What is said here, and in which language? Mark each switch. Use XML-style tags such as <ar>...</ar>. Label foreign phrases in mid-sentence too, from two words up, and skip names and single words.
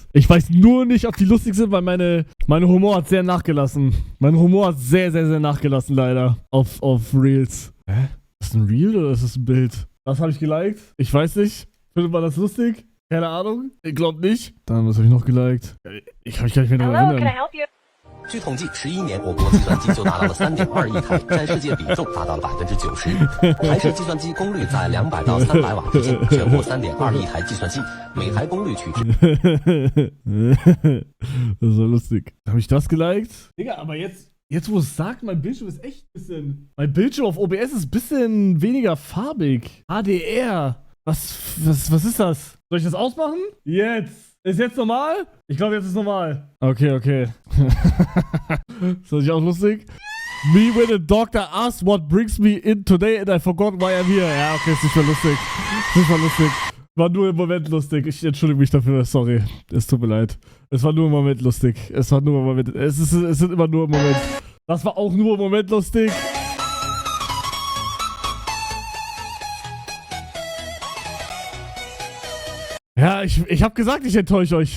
<de>Ich weiß nur nicht, ob die lustig sind, weil meine Humor hat sehr nachgelassen. Mein Humor hat sehr, sehr, sehr nachgelassen, leider. Auf Reels. Hä? Ist das ein Reel oder ist das ein Bild? Was habe ich geliked? Ich weiß nicht. Findet man das lustig? Keine Ahnung. Ich glaube nicht. Dann, was habe ich noch geliked? Ich kann mich gar nicht mehr daran erinnern.</de> <zh>据统计，11年我国计算机就达到了3.2亿台，占世界比重达到了90%。台式计算机功率在200到300瓦之间，全国3.2亿台计算机，每台功率取值。</zh> <de>Das war lustig. Habe ich das geliked? Digga, aber jetzt wo es sagt, mein Bildschirm ist echt ein bisschen... Mein Bildschirm auf OBS ist ein bisschen weniger farbig. HDR. Was ist das? Soll ich das ausmachen? Jetzt. Ist jetzt normal? Ich glaube, jetzt ist normal. Okay. Ist das nicht auch lustig?</de> <en>Me when a doctor asked what brings me in today and I forgot why I'm here.</en> <de>Ja, okay, ist nicht mehr lustig. War nur im Moment lustig. Ich entschuldige mich dafür. Sorry. Es tut mir leid. Es war nur im Moment lustig. Es sind immer nur im Moment. Das war auch nur im Moment lustig. Ja, ich hab gesagt, ich enttäusche euch.</de>